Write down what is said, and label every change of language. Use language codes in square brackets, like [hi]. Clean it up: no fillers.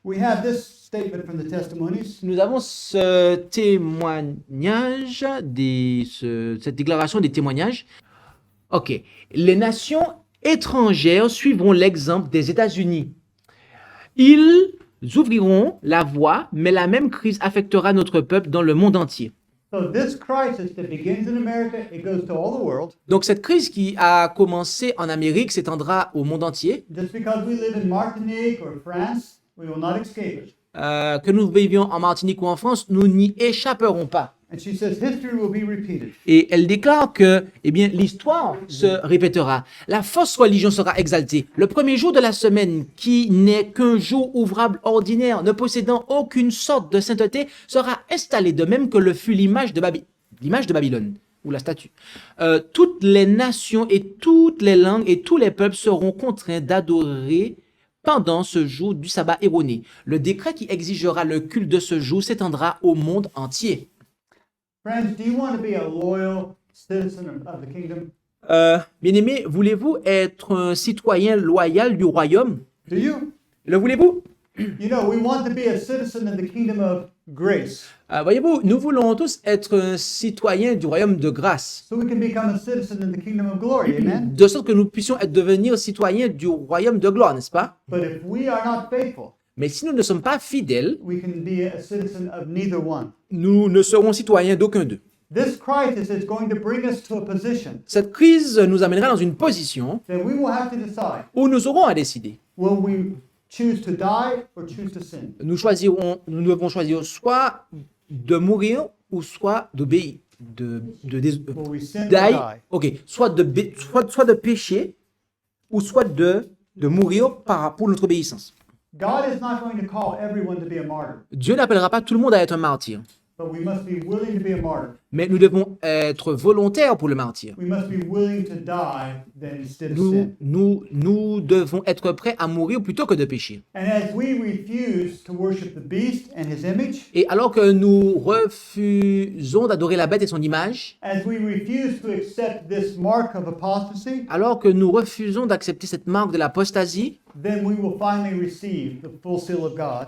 [en] We have this statement from the testimonies. [fr] Nous avons ce témoignage, cette déclaration des témoignages. Ok. Les nations étrangères suivront l'exemple des États-Unis. Ils ouvriront la voie, mais la même crise affectera notre peuple dans le monde entier. [en] So this crisis that begins in America, it goes to all the world. [fr] Donc cette crise qui a commencé en Amérique s'étendra au monde entier. [en] Just because we live in Martinique or France, we will not escape it. [fr] Que nous vivions en Martinique ou en France, nous n'y échapperons pas. [en] And she says history will be repeated. [fr] Et elle déclare que, eh bien, l'histoire se répétera. La fausse religion sera exaltée. Le premier jour de la semaine, qui n'est qu'un jour ouvrable ordinaire, ne possédant aucune sorte de sainteté, sera installé de même que le fut l'image de Babylone, ou la statue. Toutes les nations et toutes les langues et tous les peuples seront contraints d'adorer pendant ce jour du sabbat erroné. Le décret qui exigera le culte de ce jour s'étendra au monde entier. [en] Friends, do you want to be a loyal citizen of the kingdom? [fr] Bien-aimés, voulez-vous être un citoyen loyal du royaume? [en] Do you? [fr] Le voulez-vous? [en] You know, we want to be a citizen of the kingdom of grace, [fr] Voyez-vous, nous voulons tous être un citoyen du royaume de grâce, [en] so we can become a citizen in the kingdom of glory. Amen? [fr] de sorte que nous puissions devenir citoyens du royaume de gloire, n'est-ce pas? [en] But if we are not faithful, [fr] Mais si nous ne sommes pas fidèles, [en] we can be a citizen of neither one. [fr] nous ne serons citoyens d'aucun d'eux. [en] This crisis is going to bring us to a position [fr] Cette crise nous amènera dans une position [en] that we will have to decide, [fr] où nous aurons à décider. [en] will we choose to die or choose to sin? [fr] Nous devons choisir soit de mourir ou soit d'obéir. [en] Will we sin or Die, die? [fr] ok, soit de pécher ou soit de mourir pour notre obéissance. [en] God is not going to call everyone to be a martyr, [fr] Dieu n'appellera pas tout le monde à être un martyr. [en] but we must be willing to be a martyr. [fr] Mais nous devons être volontaires pour le martyr. [en] We must be willing to die than instead of sin. [fr] Nous devons être prêts à mourir plutôt que de pécher. [en] And as we refuse to worship the beast and his image, [fr] Et alors que nous refusons d'adorer la bête et son image, [en] as we refuse to accept this mark of apostasy, [fr] alors que nous refusons d'accepter cette marque de l'apostasie, [en] then we will finally receive the full seal of God.